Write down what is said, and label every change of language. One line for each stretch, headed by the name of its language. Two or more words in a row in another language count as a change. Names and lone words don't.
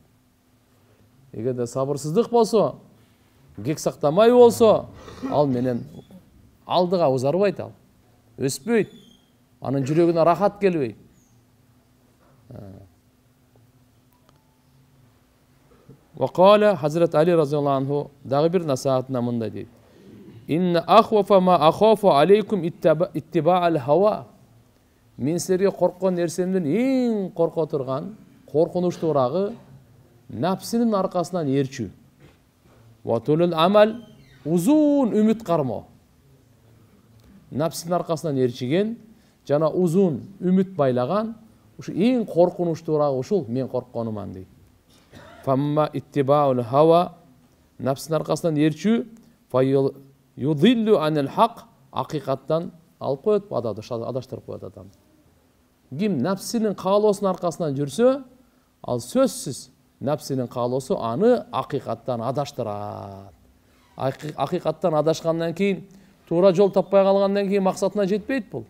Kyrgyz: Эгерде сабырсыздык болсо, кек сактамай болсо, ал менен алдыга узарбайт, ал өспөйт, анын жүрөгүнө рахат келбейт. Вакала Хазрат Али
Arabic: رضي الله عنه
Kyrgyz: дагы бир насаатында мындай дейт.
Arabic: إن أخوف ما أخاف عليكم اتباع الهوى.
Kyrgyz: Мен силерге корккон нерсемден эң корко турган, коркунучтуурагы напсинин аркасынан ээрчүү.
Arabic: وطول الأمل,
Kyrgyz: узун үмүт кармоо. Напсинин аркасынан ээрчиген жана узун үмүт байлаган, ушу эң коркунучтуурагы ушул мен коркконуман дейт.
Arabic: فأما اتباع الهوى,
Kyrgyz: напсинин аркасынан ээрчүү,
Arabic: فيضل عن الحق,
Kyrgyz: акыйкаттан алып коет, адаштырып коет адамды. Ким напсинин каалоосунун аркасынан жүрсө, ал сөзсүз напсинин каалоосу аны акыйкаттан адаштырат. Акыйкаттан адашкандан кийин, туура жол таппай калгандан кийин максатына жетпейт бул.